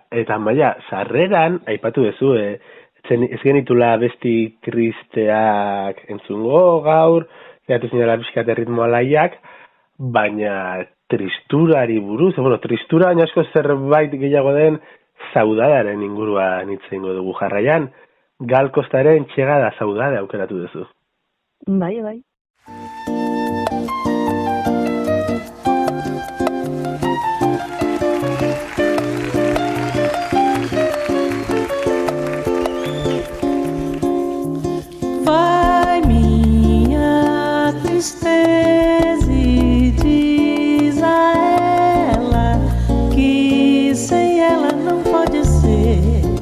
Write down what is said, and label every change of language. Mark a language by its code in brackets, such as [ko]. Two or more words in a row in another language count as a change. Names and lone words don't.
[eu] Eta maia, sarreran, aipatu duzu, ez genitula abesti tristeak entzungo gaur, geratu zinela pixkat erritmo alaiak, baina tristurari buruz, tristura baina asko zerbait gehiago den saudadaren inguruan hitz egingo dugu jarraian. Gal Costaren Txegada Saudade aukeratu duzu. Bai, bai. [pt] Vai minha tristeza e diz a ela que sem ela não pode ser.